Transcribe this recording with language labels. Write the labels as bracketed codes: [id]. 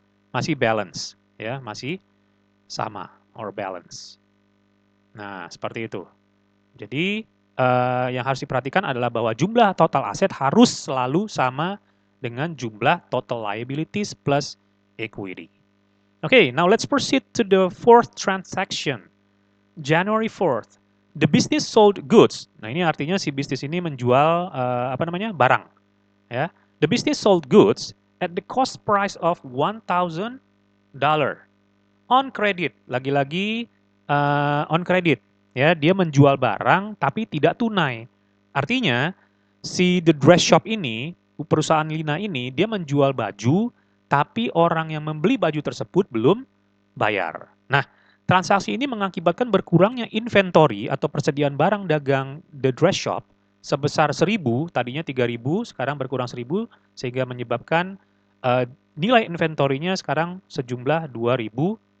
[id] Masih balance ya, masih sama or balance. Nah, seperti itu. Jadi yang harus diperhatikan adalah bahwa jumlah total aset harus selalu sama dengan jumlah total liabilities plus equity. [en] Okay, now let's proceed to the fourth transaction. January 4th, the business sold goods. [id] Nah, ini artinya si bisnis ini menjual barang, ya. [en] The business sold goods at the cost price of $1,000 on credit. [id] Lagi-lagi [en] on credit, [id] ya. Dia menjual barang tapi tidak tunai. Artinya si The Dress Shop ini, perusahaan Lina ini, dia menjual baju tapi orang yang membeli baju tersebut belum bayar. Nah, transaksi ini mengakibatkan berkurangnya inventory atau persediaan barang dagang The Dress Shop sebesar 1.000, tadinya 3.000, sekarang berkurang 1.000, sehingga menyebabkan nilai inventorinya sekarang sejumlah $2.000.